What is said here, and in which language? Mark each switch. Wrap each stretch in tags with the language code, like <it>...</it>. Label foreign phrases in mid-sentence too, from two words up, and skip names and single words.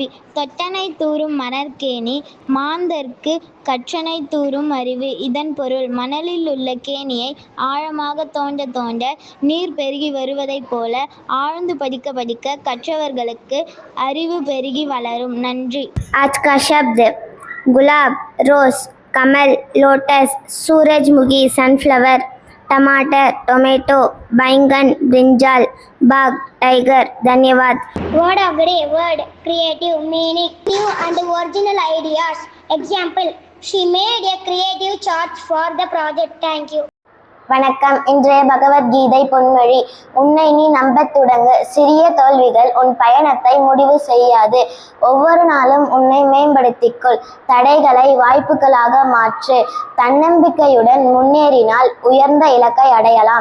<ta>தொட்டனை தூறும் மணற்கேணி மாந்தர்க்கு கற்றனை தூறும் அறிவு. இதன் பொருள், மணலில் உள்ள கேணியை ஆழமாக தோண்ட தோண்ட நீர் பெருகி வருவதைப் போல ஆழ்ந்து படிக்க படிக்க கற்றவர்களுக்கு அறிவு பெருகி வளரும். நன்றி.</ta> <hi>आज का शब्द गुलाब, रोज, कमल, लोटस, सूरजमुखी, सनफ्लावर, टमाटर, टोमेटो, बैंगन, ब्रिंजल, बाग, टाइगर. धन्यवाद.</hi> <en>Word of the day. Word, creative, meaning, new and original ideas. Example, she made a creative chart for the project. Thank you.</en> <ta>வணக்கம். இன்றைய பகவத்கீதை பொன்மொழி. உன்னை நீ நம்பத் தொடங்கு. சிறிய தோல்விகள் உன் பயணத்தை முடிவு செய்யாது. ஒவ்வொரு நாளும் உன்னை மேம்படுத்திக்கொள். தடைகளை வாய்ப்புகளாக மாற்று. தன்னம்பிக்கையுடன் முன்னேறினால் உயர்ந்த இலக்கை அடையலாம்.</ta>